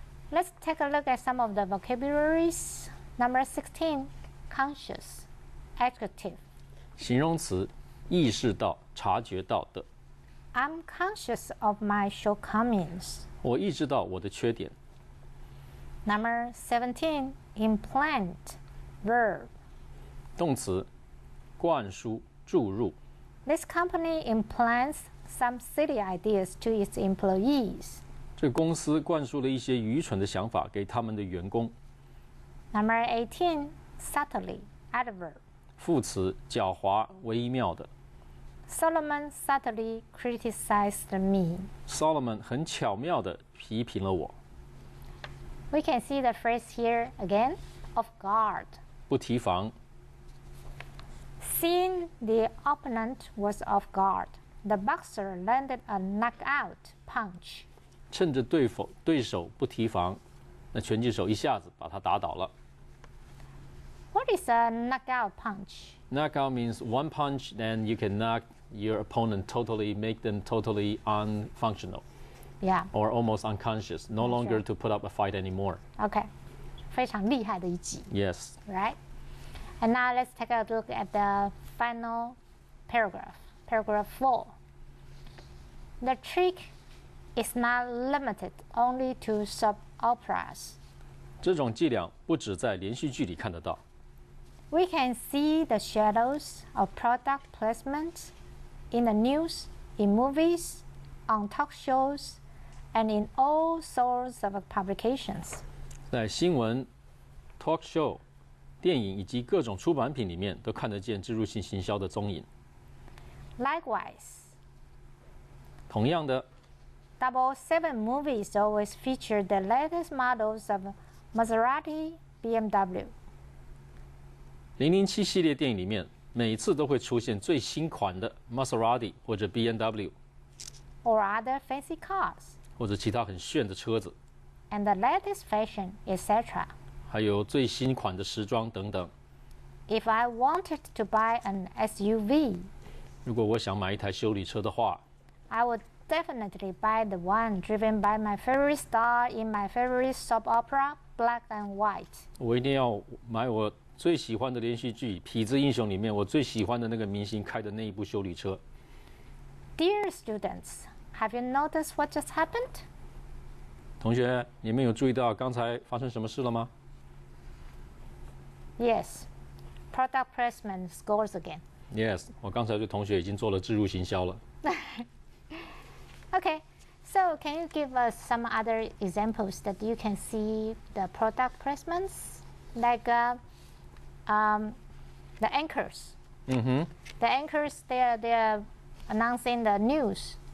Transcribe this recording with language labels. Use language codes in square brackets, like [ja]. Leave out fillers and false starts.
[en] Let's take a look at some of the vocabularies. Number 16, conscious, adjective. [zh] 形容词，意识到、察觉到的。 [en] I'm conscious of my shortcomings. [zh] 我意识到我的缺点。 [en] Number 17, implant, verb. [zh] 动词，灌输、注入。 [en] This company implants some silly ideas to its employees. [zh] 这个公司灌输了一些愚蠢的想法给他们的员工。 [en] Number 18, subtly, adverb. [zh] 副词，狡猾、微妙的。 [en] Solomon subtly criticized me. [zh] Solomon 很巧妙地批评了我。 [en] We can see the phrase here again, off guard. [zh] 不提防。 [en] Seeing the opponent was off guard, the boxer landed a knockout punch. [zh] 趁着对手不提防，那拳击手一下子把他打倒了。 [en] What is a knockout punch? Knockout means one punch, then you can knock your opponent totally, make them totally unfunctional. Yeah. Or almost unconscious, no longer to put up a fight anymore. [zh] Okay. 非常厉害的一击 [en] Yes. Right? And now let's take a look at the final paragraph. Paragraph 4. The trick is not limited only to soap operas. [zh] 这种伎俩不只在连续剧里看得到。 [en] We can see the shadows of product placement in the news, in movies, on talk shows, and in all sorts of publications. [zh] 在新闻、talk show、电影以及各种出版品里面，都看得见植入性行销的踪影。 [en] Likewise, [zh] 同样的， [en] 007 movies always feature the latest models of Maserati, BMW. [zh] 007系列电影里面，每次都会出现最新款的 Maserati 或者 BMW， [en] or other fancy cars, [zh] 或者其他很炫的车子， [en] and the latest fashion, etc. [zh] 还有最新款的时装等等。 [en] If I wanted to buy an SUV, [zh] 如果我想买一台修理车的话， [en] I would definitely buy the one driven by my favorite star in my favorite soap opera, Black and White. [zh] 我一定要买我最喜欢的连续剧《痞子英雄》里面我最喜欢的那个明星开的那一部修理车。 [en] Dear students, have you noticed what just happened? [zh] 同学，你们有注意到刚才发生什么事了吗？ [en] Yes, product placement scores again. [zh] Yes， 我刚才对同学已经做了置入行销了。 [en] Okay, so can you give us some other examples that you can see the product placements? Like the anchors. The anchors, they're announcing the news.